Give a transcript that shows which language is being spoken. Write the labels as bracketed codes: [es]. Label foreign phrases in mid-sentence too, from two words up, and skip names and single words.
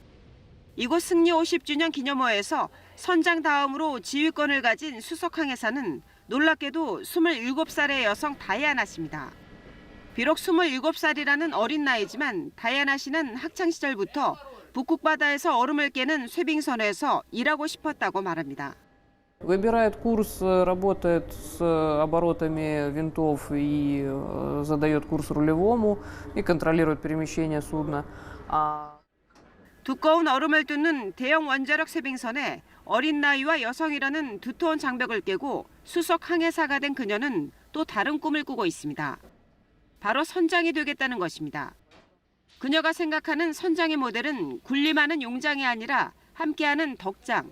[ko] 이곳 승리 50주년 기념호에서 선장 다음으로 지휘권을 가진 수석 항해사는 놀랍게도 27살의 여성 다이아나 씨입니다. 비록 27살이라는 어린 나이지만 다이아나 씨는 학창시절부터 북극 바다에서 얼음을 깨는 쇄빙선에서 일하고 싶었다고 말합니다. [ru] Выбирает курс, работает с оборотами винтов и задает курс рулевому и контролирует перемещение судна. [ko] 두꺼운 얼음을 뚫는 대형 원자력 쇄빙선에 어린 나이와 여성이라는 두터운 장벽을 깨고 수석 항해사가 된 그녀는 또 다른 꿈을 꾸고 있습니다. 바로 선장이 되겠다는 것입니다. 그녀가 생각하는 선장의 모델은 군림하는 용장이 아니라 함께하는 덕장.